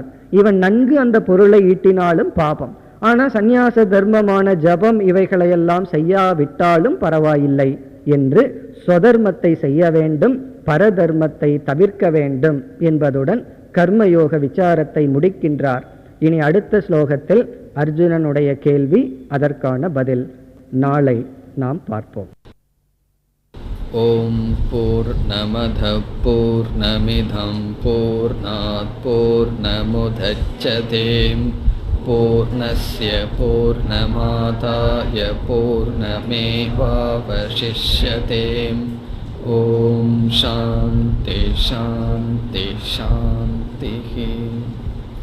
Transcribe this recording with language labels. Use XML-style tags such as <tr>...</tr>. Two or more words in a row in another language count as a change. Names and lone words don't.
<ta>இவன் நன்கு அந்த பொருளை ஈட்டினாலும் பாபம். ஆனா சந்நியாச தர்மமான ஜபம் இவைகளையெல்லாம் செய்யாவிட்டாலும் பரவாயில்லை என்று ஸ்வதர்மத்தை செய்ய வேண்டும், பரதர்மத்தை தவிர்க்க வேண்டும் என்பதுடன் கர்மயோக விசாரத்தை முடிக்கின்றார். இனி அடுத்த ஸ்லோகத்தில் அர்ஜுனனுடைய கேள்வி, அதற்கான பதில் நாளை நாம் பார்ப்போம்.</ta> <sa>ओम् पूर्णमदः पूर्णमिदं पूर्णात् पूर्णमुदच्यते पूर्णस्य पूर्णमादाय पूर्णमेवावशिष्यते. ओम् शान्तिः शान्तिः शान्तिः.</sa>